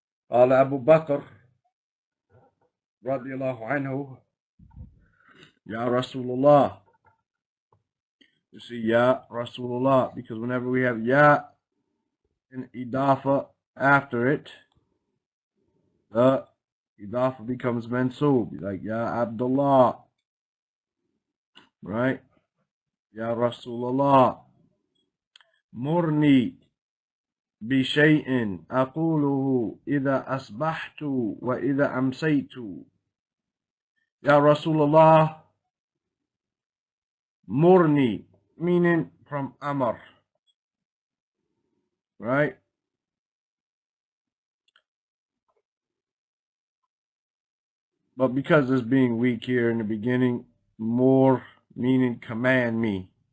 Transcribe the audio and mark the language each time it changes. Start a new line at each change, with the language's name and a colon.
Arabic: قال أبو بكر رضي الله عنه يا رسول الله.
English: You see, Ya Rasulullah, because whenever we have Ya and Idafa after it, the Idafa becomes Mansub, like Ya Abdullah, right?
Arabic: Ya Rasulullah, murni بشيء أقوله إذا أصبحت وإذا أمسيت. Ya Rasulullah, murni,
English: meaning from Amr, right? But because it's being weak here in the beginning, more meaning command me.